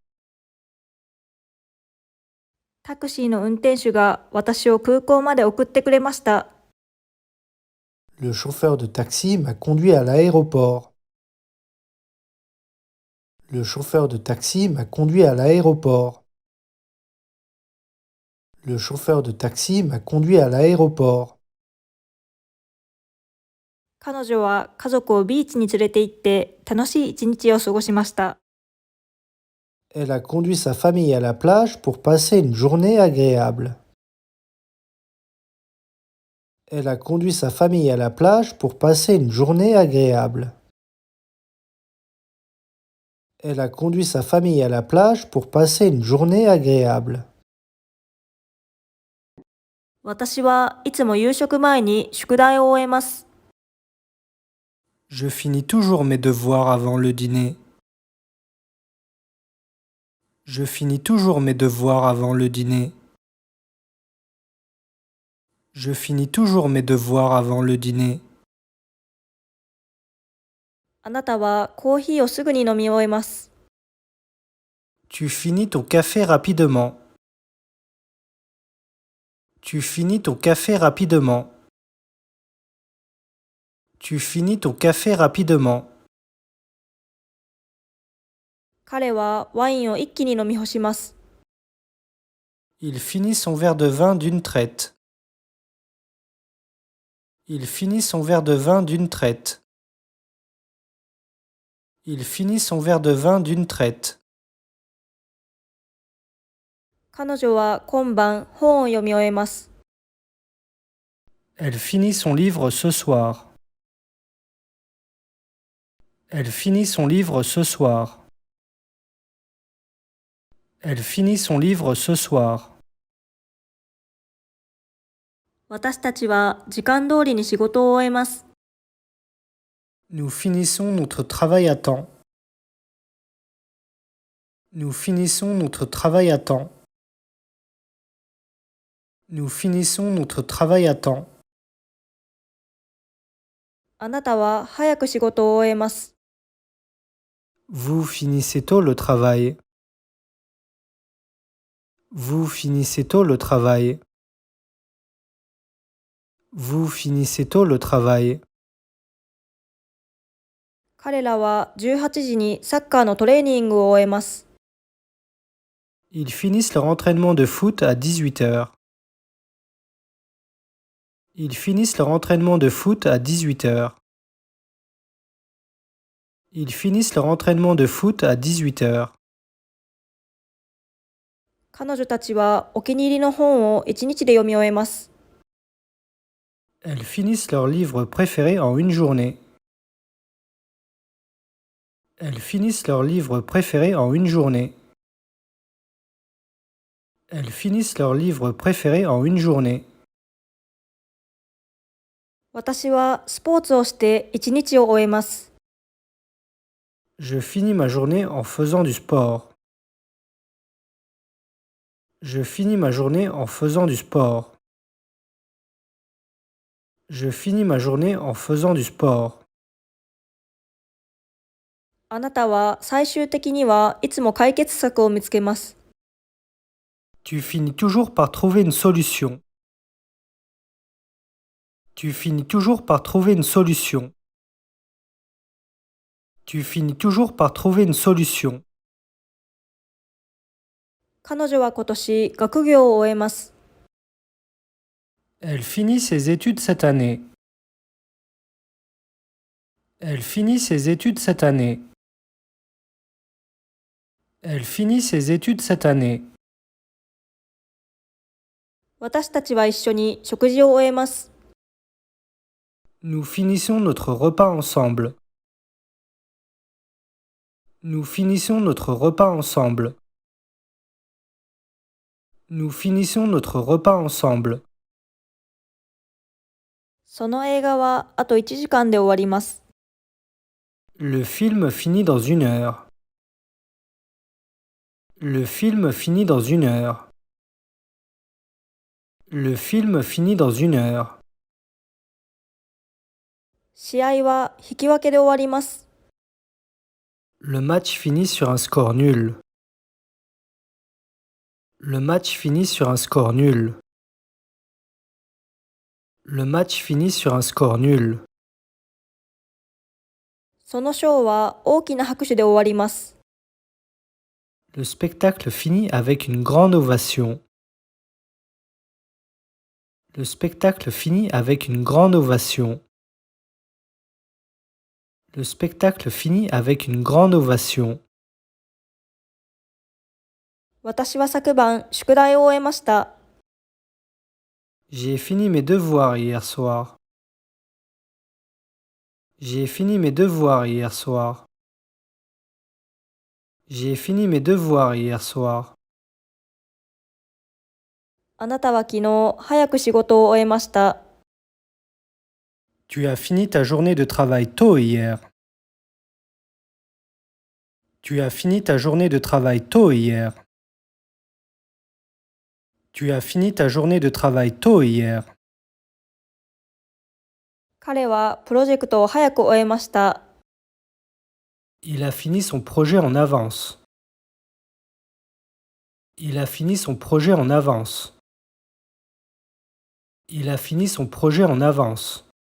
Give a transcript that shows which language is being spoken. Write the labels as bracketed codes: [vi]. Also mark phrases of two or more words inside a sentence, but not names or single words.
[ja] タクシーの運転手が私を空港まで送ってくれました。 [fr] Le chauffeur de taxi m'a conduit à l'aéroport. Le chauffeur de taxi m'a conduit à l'aéroport. Le chauffeur de taxi m'a conduit à l'aéroport. [ja] 彼女は家族をビーチに連れて行って楽しい一日を過ごしました。 [fr] Elle a conduit sa famille à la plage pour passer une journée agréable. Elle a conduit sa famille à la plage pour passer une journée agréable. Elle a conduit sa famille à la plage pour passer une journée agréable. [ja] 私はいつも夕食前に宿題を終えます。 [fr] Je finis toujours mes devoirs avant le dîner. Je finis toujours mes devoirs avant le dîner. Je finis toujours mes devoirs avant le dîner. [ja] あなたはコーヒーをすぐに飲み終えます。 [fr] Tu finis ton café rapidement. Tu finis ton café rapidement. Tu finis ton café rapidement. [ja] 彼はワインを一気に飲み干します。 [fr] Il finit son verre de vin d'une traite. Il finit son verre de vin d'une traite. Il finit son verre de vin d'une traite. [ja] 彼女は今晩本を読み終えます。 [fr] Elle finit son livre ce soir. Elle finit son livre ce soir. Elle finit son livre ce soir. [ja] 私たちは時間通りに仕事を終えます。 [fr] Nous finissons notre travail à temps. Nous finissons notre travail à temps. Nous finissons notre travail à temps. [ja] あなたは早く仕事を終えます。 [fr] Vous finissez tôt le travail. Vous finissez tôt le travail. Vous finissez tôt le travail. [ja] 彼らは18時にサッカーのトレーニングを終えます。 [fr] Ils finissent leur entraînement de foot à 18 heures. Ils finissent leur entraînement de foot à 18 heures. Ils finissent leur entraînement de foot à 18 heures. [ja] 彼女たちはお気に入りの本を1日で読み終えます。 [fr] Elles finissent leur livre préféré en une journée. Elles finissent leur livre préféré en une journée. Elles finissent leur livre préféré en une journée. [ja] 私はスポーツをして1日を終えます。 [fr] Je finis ma journée en faisant du sport. Je finis ma journée en faisant du sport. Je finis ma journée en faisant du sport. [ja] あなたは最終的にはいつも解決策を見つけます。 [fr] Tu finis toujours par trouver une solution. Tu finis toujours par trouver une solution. Tu finis toujours par trouver une solution. [ja] 彼女は今年学業を終えます。 [fr] Elle finit ses études cette année. Elle finit ses études cette année. Elle finit ses études cette année. [ja] 私たちは一緒に食事を終えます。 [fr] Nous finissons notre repas ensemble. Nous finissons notre repas ensemble. Nous finissons notre repas ensemble. [ja] その映画はあと1時間で終わります。 [fr] Le film finit dans 1 heure. Le film finit dans 1 heure. Le film finit dans 1 heure. [ja] 試合は引き分けで終わります。 [fr] Le match finit sur un score nul. Le match finit sur un score nul. Le match finit sur un score nul. [ja] そのショーは大きな拍手で終わります。 [fr] Le spectacle finit avec une grande ovation. Le spectacle finit avec une grande ovation. Le spectacle finit avec une grande ovation. [ja] 私は昨晩宿題を終えました。 [fr] J'ai fini mes devoirs hier soir. J'ai fini mes devoirs hier soir. J'ai fini mes devoirs hier soir. [ja] あなたは昨日早く仕事を終えました。 [fr] Tu as fini ta journée de travail tôt hier. Tu as fini ta journée de travail tôt hier. Tu as fini ta journée de travail tôt hier. [ja] 彼はプロジェクトを早く終えました。 [fr] Il a fini son projet en avance. Il a fini son projet en avance. Il a fini son projet en avance.